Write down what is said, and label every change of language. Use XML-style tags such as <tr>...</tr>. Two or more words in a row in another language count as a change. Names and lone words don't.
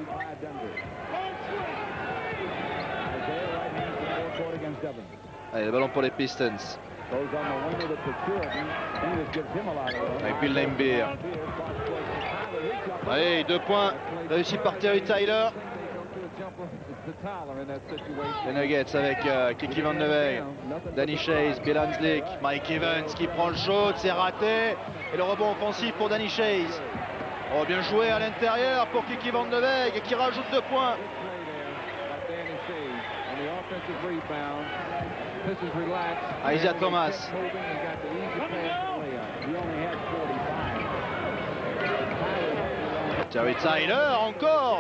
<fr>Allez, le ballon pour les Pistons. Avec Bill Laimbeer. Allez, 2 points réussis par Terry Tyler. Les Nuggets avec Kiki Van de Weg, Danny Chase, Bill Hanslick, Mike Evans qui prend le shoot, c'est raté. Et le rebond offensif pour Danny Chase. Oh, bien joué à l'intérieur pour Kiki Van de Weg qui rajoute 2 points. Isaiah Thomas. Terry Tyler encore.</fr>